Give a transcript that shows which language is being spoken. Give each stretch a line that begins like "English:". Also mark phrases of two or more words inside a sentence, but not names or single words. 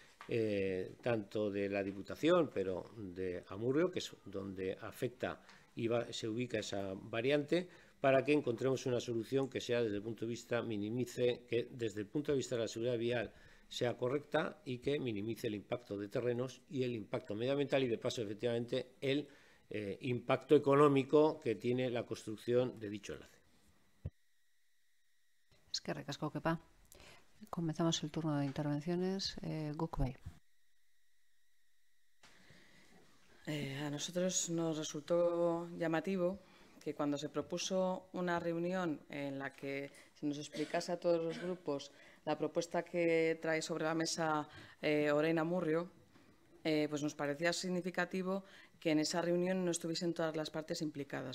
Spanish: tanto de la Diputación, pero de Amurrio, que es donde afecta y se ubica esa variante, para que encontremos una solución que sea desde el punto de vista que desde el punto de vista de la seguridad vial sea correcta y que minimice el impacto de terrenos y el impacto medioambiental y de paso efectivamente el impacto económico que tiene la construcción de dicho enlace.
Basque: Eskerrik asko, Kepa.
Spanish: Comenzamos el turno de intervenciones. Guk bai. A nosotros nos resultó llamativo que cuando se propuso una reunión en la que se nos explicase a todos los grupos la propuesta que trae sobre la mesa Orein Amurrio, pues nos parecía significativo que en esa reunión no estuviesen todas las partes implicadas.